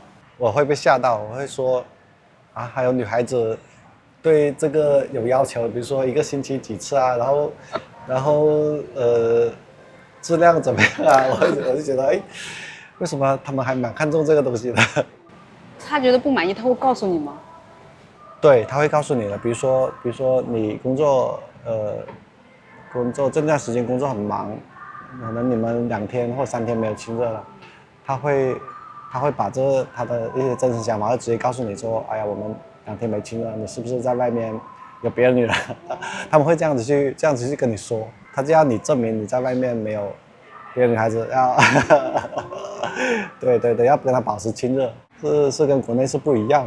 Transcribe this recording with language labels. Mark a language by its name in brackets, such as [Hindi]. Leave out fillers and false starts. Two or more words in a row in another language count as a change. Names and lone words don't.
[Chinese] 我會被嚇到，我會說，啊，還有女孩子對這個有要求，比如說1個星期幾次啊，然後質量怎麼樣啊？我就覺得，哎，為什麼他們還蠻看重這個東西的？他覺得不滿意，他會告訴你嗎？對，他會告訴你的。比如說你工作這段時間工作很忙。可能你們2天或3天沒有親熱了，他會把他的一些真實想法會直接告訴你說，哎呀，我們2天沒親熱，你是不是在外面有別的女人？他們會這樣子去跟你說，他就要你證明你在外面沒有別的女孩子，要對，要跟他保持親熱，是跟國內是不一樣的。